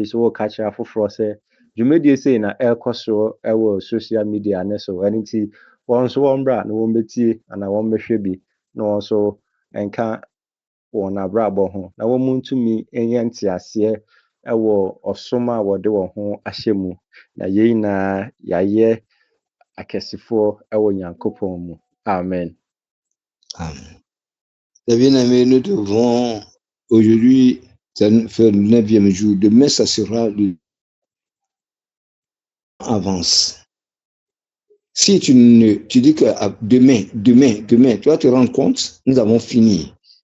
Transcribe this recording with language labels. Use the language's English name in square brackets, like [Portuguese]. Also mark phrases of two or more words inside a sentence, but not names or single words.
[Akan] so wo ka kyerɛ afoforɔ sɛ dwumadie sei na ɛkɔ so ɛwɔ [English] social media [Akan] ne so ɛno nti wɔn so wɔn bra na wɔn bɛtie anaa wɔn bɛhwɛ bi na wɔn so ɛnka wɔn abrabɔ ho na wɔn mu ntumi ɛnyɛ nteaseɛ ɛwɔ ɔsom a wɔde wɔn ho ahyɛ mu na yɛn nyinaa yɛayɛ akɛsefoɔ ɛwɔ Nyankopɔn mu. Amen. Amen. [French] Eh bien, amis, nous devons aujourd'hui faire le 9e jour. Demain, ça sera le avance. Si tu dis que demain, tu vas te rendre compte, nous avons fini.